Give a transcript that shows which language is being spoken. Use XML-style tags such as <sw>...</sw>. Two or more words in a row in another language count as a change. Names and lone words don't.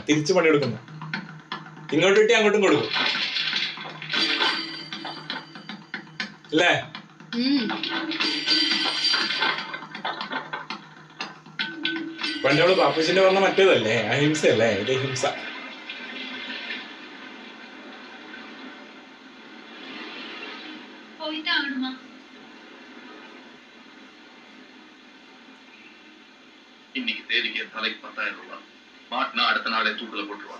<ml>തിരിച്ചു പണി കൊടുക്കുന്നത്. ഇങ്ങോട്ട് കിട്ടി അങ്ങോട്ടും കൊടുക്കും അല്ലേ? പണ്ട് അവള് ബാപ്പുജിന്റെ പറഞ്ഞ മറ്റേതല്ലേ, അഹിംസയല്ലേ? ഇത് ഹിംസ.</ml> <ta>இன்னைக்கு தேதிக்கு என் தலைக்கு 10,000 ரூபாய் மாட்டினா அடுத்த நாளே தூக்குல போட்டுருவாங்க.</ta>